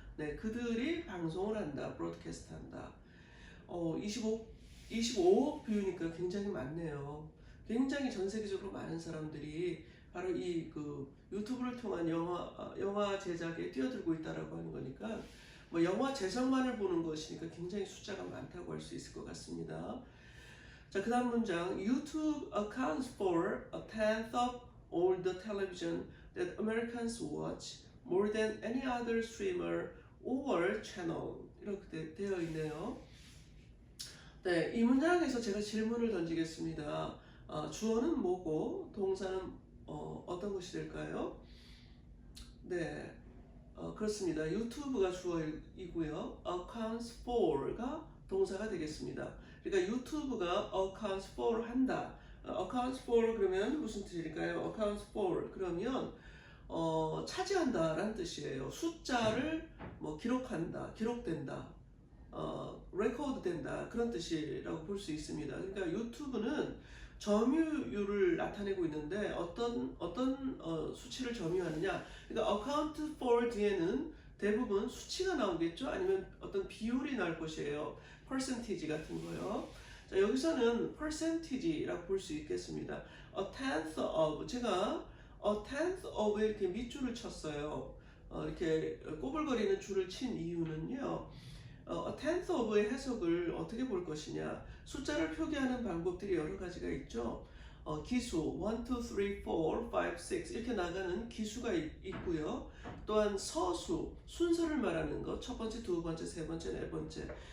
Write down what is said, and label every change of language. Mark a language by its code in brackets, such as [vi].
[ko] 네, 그들이 방송을 한다, 브로드캐스트 한다. 25억 뷰니까 굉장히 많네요. 굉장히 전 세계적으로 많은 사람들이 바로 이 그 유튜브를 통한 영화 제작에 뛰어들고 있다라고 하는 거니까 뭐 영화 제작만을 보는 것이니까 굉장히 숫자가 많다고 할 수 있을 것 같습니다. 자, 그 다음 문장. [en] YouTube accounts for a tenth of all the television that Americans watch, more than any other streamer or channel. [ko] 이렇게 되어 있네요. 네, 이 문장에서 제가 질문을 던지겠습니다. 주어는 뭐고 동사는 어떤 것이 될까요? 네, 그렇습니다. 유튜브가 주어이고요. accounts for가 동사가 되겠습니다. 그러니까 유튜브가 accounts for 한다. accounts for 그러면 무슨 뜻일까요? accounts for 그러면 차지한다 라는 뜻이에요. 숫자를 뭐 기록한다, 기록된다, 레코드 된다, 그런 뜻이라고 볼 수 있습니다. 그러니까 유튜브는 점유율을 나타내고 있는데 어떤 수치를 점유하느냐. 그러니까 account for 뒤에는 대부분 수치가 나오겠죠. 아니면 어떤 비율이 나올 것이에요. percentage 같은 거요. 자, 여기서는 percentage라고 볼 수 있겠습니다. [en] a tenth of, [ko] 제가 a tenth of 이렇게 밑줄을 쳤어요. 이렇게 꼬불거리는 줄을 친 이유는요. a tenth of의 해석을 어떻게 볼 것이냐. 숫자를 표기하는 방법들이 여러 가지가 있죠. 기수 1, 2, 3, 4, 5, 6 이렇게 나가는 기수가 있고요. 또한 서수, 순서를 말하는 것, 첫 번째, 두 번째, 세 번째, 네 번째.